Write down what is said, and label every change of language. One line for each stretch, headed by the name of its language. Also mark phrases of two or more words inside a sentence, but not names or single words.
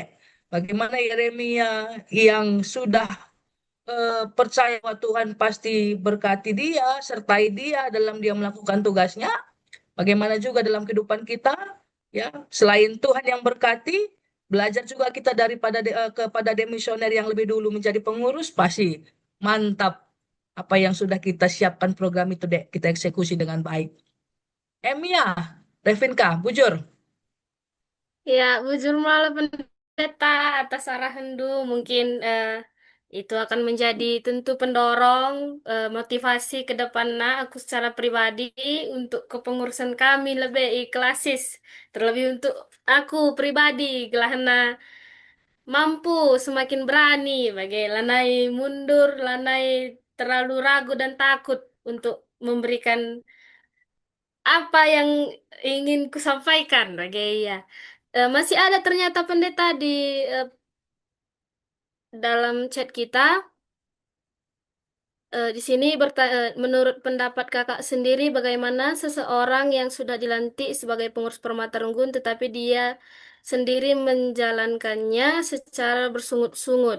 Indonesian: Bagaimana Yeremia yang sudah percaya bahwa Tuhan pasti berkati dia, sertai dia dalam dia melakukan tugasnya. Bagaimana juga dalam kehidupan kita, ya, selain Tuhan yang berkati, belajar juga kita kepada demisioner yang lebih dulu menjadi pengurus, pasti mantap apa yang sudah kita siapkan program itu deh, kita eksekusi dengan baik. Emia, Revinka, bujur. Ya, bujur malah pendeta atas arahandu mungkin itu akan menjadi tentu pendorong motivasi ke depannya aku secara pribadi untuk kepengurusan kami lebih iklasis. Terlebih untuk aku pribadi, gelahna mampu semakin berani
Batak Karo: bagai lanai
Indonesian: mundur, lanai terlalu ragu dan takut untuk memberikan apa yang ingin kusampaikan bagai ya. Masih ada ternyata pendeta di eh, dalam chat kita. Di sini menurut pendapat kakak sendiri, bagaimana seseorang yang sudah dilantik sebagai pengurus Permata Runggun, tetapi dia sendiri menjalankannya secara bersungut-sungut.